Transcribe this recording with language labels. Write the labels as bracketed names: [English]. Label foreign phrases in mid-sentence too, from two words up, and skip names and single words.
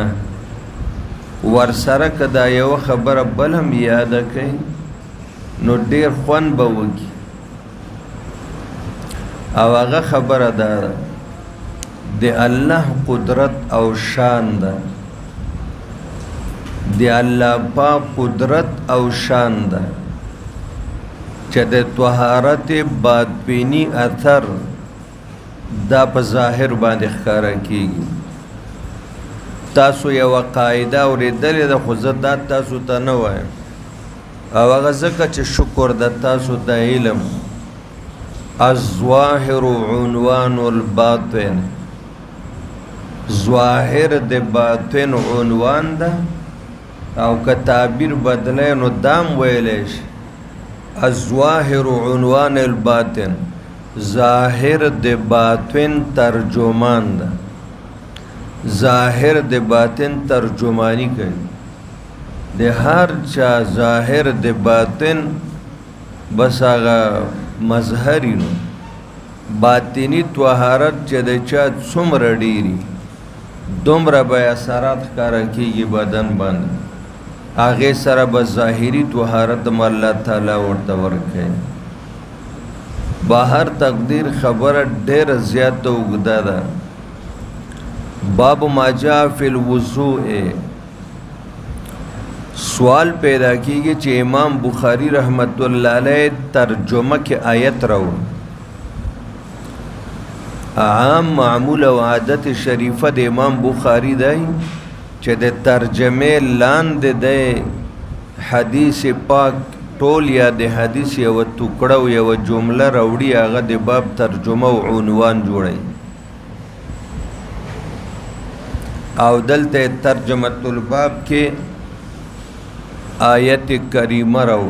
[Pashto] ورسره که دا یو خبره بل هم یاده کړئ نو ډیر خوند به وکړي، او هغه خبره دا ده د الله قدرت او شان ده، د الله پاک قدرت او شان ده چې د طهارت باطنی اثر دا په ظاهر باندې ښکاره کیږي. تاسو یو قاعده اورېدلې ده خو زه دا تاسو ته نه وایم، او هغه ځکه چې شکر د تاسو د علم [Arabic] الظاهر عنوان الباطن، [Pashto] ظاهر د باطن عنوان ده، او که تعبیر بدلی نو دام ویلی شي [Arabic] الظاهر عنوان الباطن، [Pashto] ظاهر د باطن ترجمان ده، ظاهر د باطن ترجمانی کوي. د هر چا ظاهر د باطن بس هغه مظهری نو باطنی طهارت چې د چا څومره ډیری دومره به اثرات ښکاره کیږي بدن باندې، هغې سره به ظاهري طهارت م الله تعالی ورته ورکوي. بهر تقدیر خبره ډېره زیاته اوږده ده. [Arabic] باب ما جاء فی الوضوء، [Pashto] سوال پیدا کیږي چې امام بخاری رحمت الله علیه ترجمه کې آیت راوړ. عام معمول او عادت شریفه د امام بخاری دی چې د ترجمه لاندې د حدیث پاک ټول یا د حدیث یو ټوکړه او یو جمله راوړي، هغه د باب ترجمه او عنوان جوړي، او دلته [Arabic] ترجمه الباب [Pashto] کې آیت کریمه راوړ.